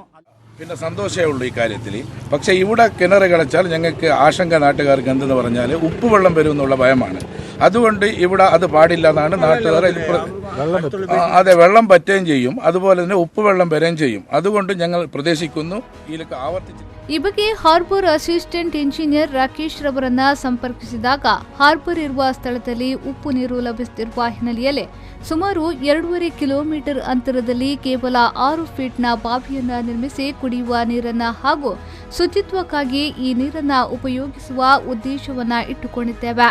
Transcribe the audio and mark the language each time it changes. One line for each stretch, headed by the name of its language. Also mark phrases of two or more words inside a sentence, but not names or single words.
Malayalam: പിന്നെ സന്തോഷമേ ഉള്ളൂ ഈ കാര്യത്തിൽ. പക്ഷേ ഇവിടെ കിണർ കിടച്ചാൽ ഞങ്ങൾക്ക് ആശങ്ക നാട്ടുകാർക്ക് എന്തെന്ന് പറഞ്ഞാൽ ഉപ്പുവെള്ളം വരും എന്നുള്ള ഭയമാണ്. അതുകൊണ്ട് ഇവിടെ അത് പാടില്ല എന്നാണ് നാട്ടുകാർ. അതെ, വെള്ളം പറ്റുകയും ചെയ്യും, അതുപോലെ തന്നെ ഉപ്പുവെള്ളം വരികയും ചെയ്യും. അതുകൊണ്ട് ഞങ്ങൾ പ്രതീക്ഷിക്കുന്നു ഇതിലൊക്കെ ആവർത്തിച്ച്.
Kannada: ಈ ಬಗ್ಗೆ ಹಾರ್ಬರ್ ಅಸಿಸ್ಟೆಂಟ್ ಇಂಜಿನಿಯರ್ ರಾಕೇಶ್ ರವರನ್ನ ಸಂಪರ್ಕಿಸಿದಾಗ ಹಾರ್ಬರ್ ಇರುವ ಸ್ಥಳದಲ್ಲಿ ಉಪ್ಪು ನೀರು ಲಭಿಸುತ್ತಿರುವ ಹಿನ್ನೆಲೆಯಲ್ಲಿ ಸುಮಾರು 2.5 ಕಿಲೋಮೀಟರ್ ಅಂತರದಲ್ಲಿ ಕೇವಲ 6 ಫೀಟ್ನ ಬಾವಿಯನ್ನ ನಿರ್ಮಿಸಿ ಕುಡಿಯುವ ನೀರನ್ನ ಹಾಗೂ ಶುಚಿತ್ವಕ್ಕಾಗಿ ಈ ನೀರನ್ನ ಉಪಯೋಗಿಸುವ ಉದ್ದೇಶವನ್ನ ಇಟ್ಟುಕೊಂಡಿದ್ದೇವೆ.